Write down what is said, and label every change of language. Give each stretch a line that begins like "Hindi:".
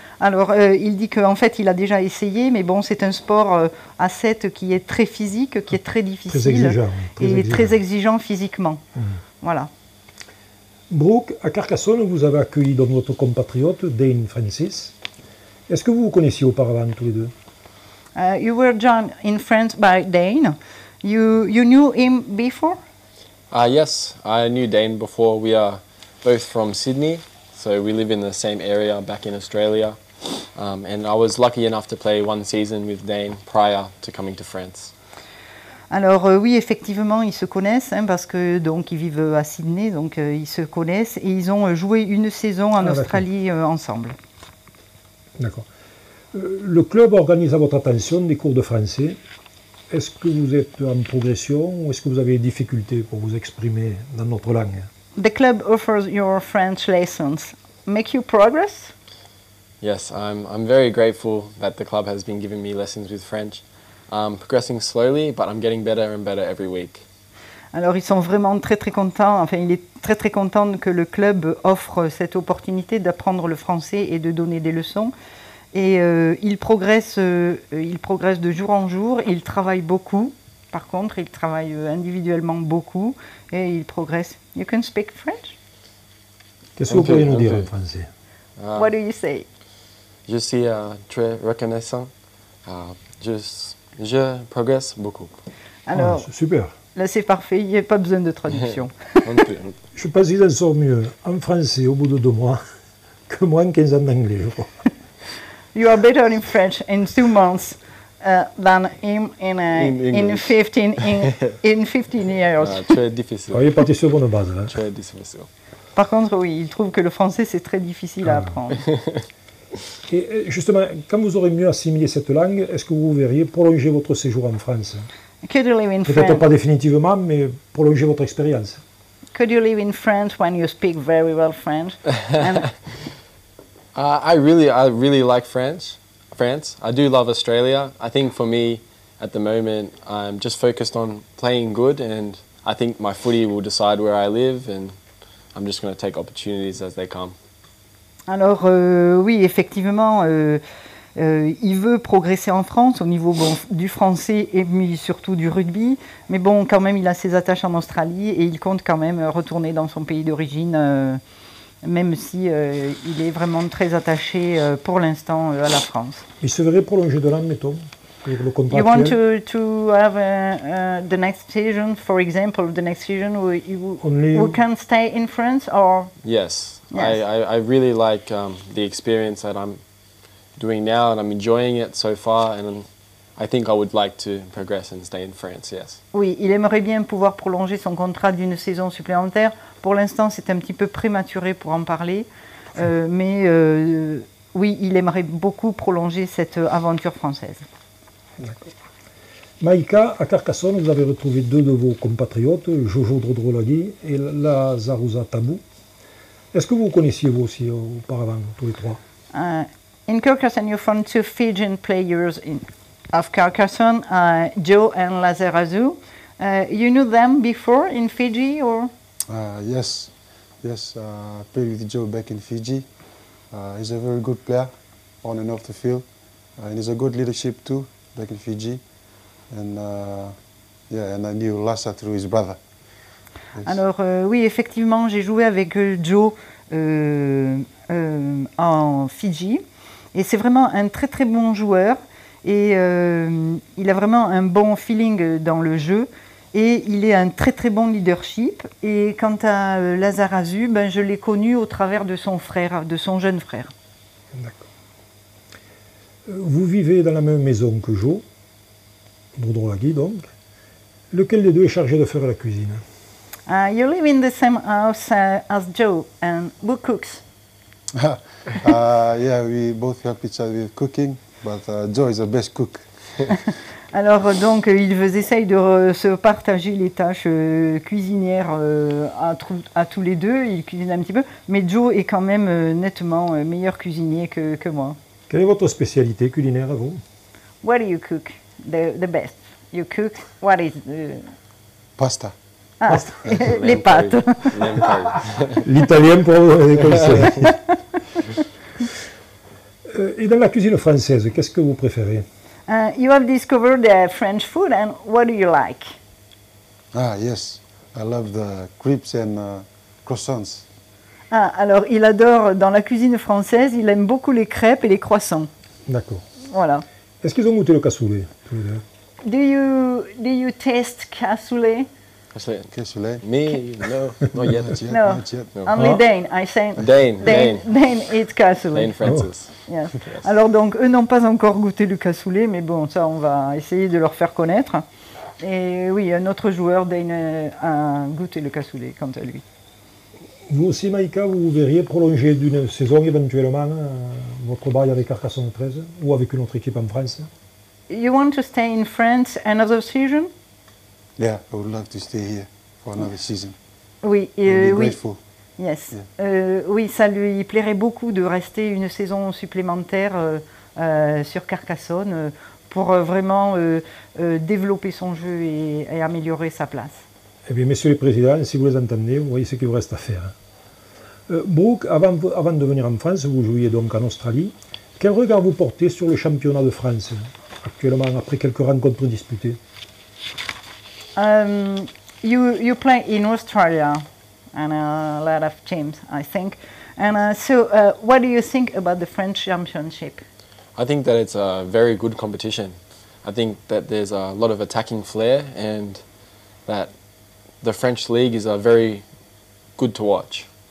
French: Alors, il dit qu'en fait, il a déjà essayé, mais bon, c'est un sport à 7 qui est très physique, qui est très difficile très exigeant physiquement. Voilà. Brooke, à Carcassonne, vous avez accueilli donc votre compatriote, Dane Francis. Est-ce que vous vous connaissiez auparavant tous les deux?
English: You were joined in France by Dane. You knew him before? Yes, I knew Dane before. We are both from Sydney, so we live in the same area back in Australia. And I was lucky enough to play one season with Dane prior to coming to France.
French: Alors oui, effectivement, ils se connaissent parce que donc ils vivent à Sydney, donc ils se connaissent et ils ont joué une saison en Australie ensemble. D'accord. Le club organise à votre attention des cours de français. Est-ce que vous êtes en progression ou est-ce que vous avez des difficultés pour vous exprimer dans notre langue?
English: The club offers your French lessons. Make you progress? Yes, I'm very grateful that the club has been giving me lessons with French. I'm progressing slowly, but I'm getting better and better every week.
French: Alors ils sont vraiment très très contents, enfin il est très très content que le club offre cette opportunité d'apprendre le français et de donner des leçons. Et il progresse de jour en jour, il travaille beaucoup, par contre il travaille individuellement beaucoup et il progresse.
English: You can speak French?
French: Qu'est-ce que vous pourriez nous dire en français?
English: What do you say?
French: Je suis très reconnaissant. Je progresse beaucoup. Alors, super. Là c'est parfait, il n'y a pas besoin de traduction. Je pense qu'il en sort mieux en français au bout de 2 mois que moi en 15 ans d'anglais, je crois.
English: You are better in French in 2 months than him in 15 years.
French: Très difficile. Il est parti sur bonne base. Là. Très difficile. Par contre, oui, il trouve que le français c'est très difficile à apprendre. Et justement, quand vous aurez mieux assimilé cette langue, est-ce que vous verriez prolonger votre séjour en France?
English: Could you live in
French: Peut-être
English: France?
French: pas définitivement, mais prolonger votre expérience.
English: Could you live in France when you speak very well French? And I really like France. I do love Australia. I think for me, at the moment, I'm just focused on playing good, and I think my footy will decide where I live, and I'm just going to take opportunities as they come.
French: Alors oui, effectivement, il veut progresser en France au niveau du français et surtout du rugby. Mais bon, quand même, il a ses attaches en Australie et il compte quand même retourner dans son pays d'origine, même si il est vraiment très attaché pour l'instant à la France. Il se verrait prolonger de l'an, mettons, pour le contrat
English: You want
French: actuel.
English: to have the next season, for example, the next season we can stay in France or? Yes. Yes. I really like the experience that I'm doing now, and I'm enjoying it so far, and I think I would like to progress and stay in France, yes.
French: Oui, il aimerait bien pouvoir prolonger son contrat d'une saison supplémentaire. Pour l'instant, c'est un petit peu prématuré pour en parler, mais oui, il aimerait beaucoup prolonger cette aventure française. D'accord. Maïka, à Carcassonne, vous avez retrouvé deux de vos compatriotes, Jojo Drodrolagui et Lazarusa Tabou. Est-ce que vous connaissiez vous aussi auparavant, tous les trois?
English: In Carcassonne, you found two Fijian players of Carcassonne, Joe and Lazarazu. You knew them before in Fiji, or? Yes, I played with Joe back in Fiji. He's a very good player on and off the field. And he's a good leadership too back in Fiji. And and I knew Lassa through his brother. Yes.
French: Alors oui, effectivement, j'ai joué avec Joe en Fidji. Et c'est vraiment un très très bon joueur. Et il a vraiment un bon feeling dans le jeu. Et il est un très très bon leadership. Et quant à Lazarazu, ben, je l'ai connu au travers de son frère, de son jeune frère. D'accord. Vous vivez dans la même maison que Joe, Drodrolagui donc. Lequel des deux est chargé de faire la cuisine?
English: You live in the same house as Joe, and who cooks? Yeah, we both help each other with cooking, but Joe is the best cook.
French: Alors donc ils essayent de se partager les tâches cuisinières à tous les deux, ils cuisinent un petit peu, mais Joe est quand même nettement meilleur cuisinier que moi. Quelle est votre spécialité culinaire à vous?
English: What do you cook the best? You cook, what is Pasta.
French: Ah, les pâtes. L'italien pour les conseils. Et dans la cuisine française, qu'est-ce que vous préférez?
English: You have discovered the French food, and what do you like? Yes, I love the crepes and croissants.
French: Alors il adore, dans la cuisine française, il aime beaucoup les crêpes et les croissants. D'accord. Voilà. Est-ce qu'ils ont goûté le cassoulet, tous les deux?
English: Do you taste cassoulet? Cassoulet? Me? No, not yet. No, Not yet. No. only Dane. I say Dane eats cassoulet. Dane Francis. Yes.
French: Alors donc eux n'ont pas encore goûté le cassoulet, mais bon, ça on va essayer de leur faire connaître. Et oui, un autre joueur, Dane, a goûté le cassoulet quant à lui. Vous aussi, Maïka, vous verriez prolonger d'une saison éventuellement votre bail avec Carcassonne 13 ou avec une autre équipe en France?
English: You want to stay in France another season? Yeah, I would love to stay here for another season.
French: Oui,
English: I'd be
French: oui.
English: grateful. Yes.
French: Oui, ça lui plairait beaucoup de rester une saison supplémentaire sur Carcassonne pour vraiment développer son jeu et améliorer sa place. Eh bien, messieurs les présidents, si vous les entendez, vous voyez ce qu'il vous reste à faire. Brooke, avant de venir en France, vous jouiez donc en Australie. Quel regard vous portez sur le championnat de France, actuellement, après quelques rencontres disputées?
English: You play in Australia and a lot of teams, I think. And so, what do you think about the French Championship? I think that it's a very good competition. I think that there's a lot of attacking flair and that the French league is very good to watch.